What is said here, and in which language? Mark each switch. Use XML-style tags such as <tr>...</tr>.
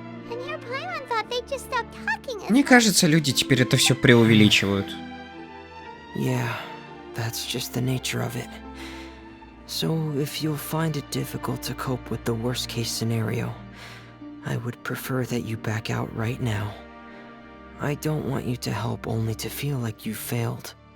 <en>And your Paimon thought they just stopped talking as</en> <ru>Мне кажется, люди теперь это все преувеличивают.</ru> <en>Yeah, that's just the nature of it. So, if you'll find it difficult to cope with the worst case scenario, I would prefer that you back out right now. I don't want you to help only to feel like you failed.</en>